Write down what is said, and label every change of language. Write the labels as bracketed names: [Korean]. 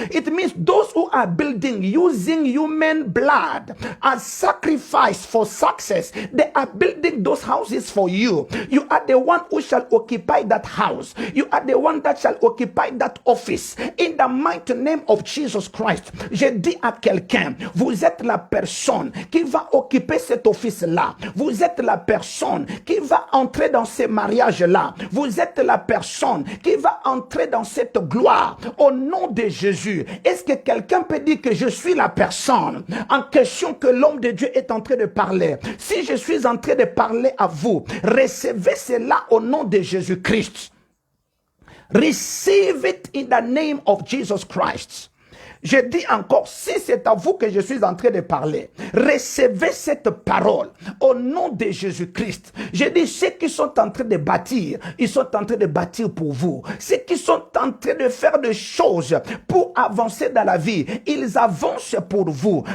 [English] It means those who are building using human blood as sacrifice for success, they are building those houses for you. You are the one who shall occupy that house. You are the one that shall occupy that office. In the mighty name of Jesus Christ, [French] je dis à quelqu'un, vous êtes la personne qui va occuper cet office-là. Vous êtes la personne qui va entrer dans ces mariages-là. Vous êtes la personne qui va entrer dans cette gloire. Au nom de Jésus, est-ce que quelqu'un peut dire que je suis la personne en question que l'homme de Dieu est en train de parler? Si je suis en train de parler à vous, recevez cela au nom de Jésus-Christ. [English] Receive it in the name of Jesus Christ. [French] Je dis encore, si c'est à vous que je suis en train de parler, recevez cette parole au nom de Jésus-Christ. Je dis, ceux qui sont en train de bâtir, ils sont en train de bâtir pour vous. Ceux qui sont en train de faire des choses pour avancer dans la vie, ils avancent pour vous.